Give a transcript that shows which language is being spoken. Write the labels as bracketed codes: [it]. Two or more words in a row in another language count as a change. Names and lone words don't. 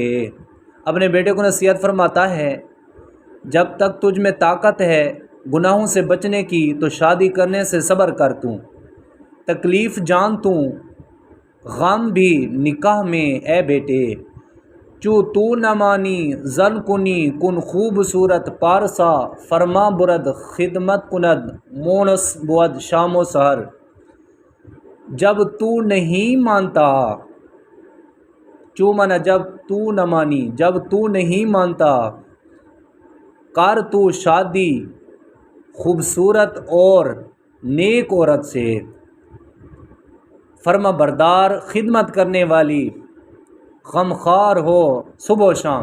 [ur] اپنے بیٹے کو نصیحت فرماتا ہے جب تک تجھ میں طاقت ہے گناہوں سے بچنے کی تو شادی کرنے سے صبر کر توں، تکلیف جان توں، غم بھی نکاح میں اے بیٹے۔ [fa] چو تو نہ مانی زن کنی کن خوبصورت پارسا، فرما برد خدمت کند مونس بود شام و سحر۔ [ur] جب تو نہیں مانتا، چو مانا جب تو نہ مانی، جب تو نہیں مانتا، کر تو شادی خوبصورت اور نیک عورت سے، فرما بردار خدمت کرنے والی، غمخوار ہو صبح و شام۔